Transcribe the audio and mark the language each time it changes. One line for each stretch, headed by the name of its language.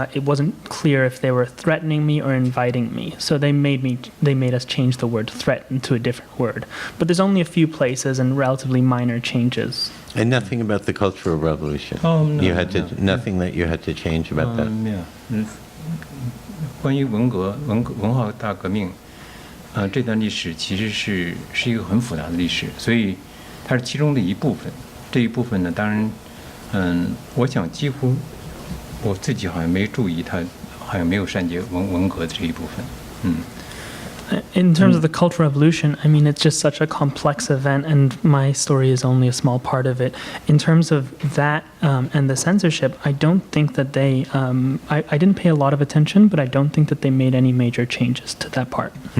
English: It wasn't clear if they were threatening me or inviting me, so they made us change the word "threaten" to a different word. But there's only a few places and relatively minor changes. And nothing about the Cultural Revolution. Oh, no, nothing that you had to change about that.
Chinese: 没有。关于文化大革命，这段历史其实是一个很复杂的历史，所以它是其中的一部分。这一部分呢，当然，我想几乎我自己好像没注意，它好像没有删节文革的这一部分。
English: In terms of the Cultural Revolution, I mean, it's just such a complex event, and my story is only a small part of it. In terms of that and the censorship, I don't think that they, I didn't pay a lot of attention, but I don't think that they made any major changes to that part.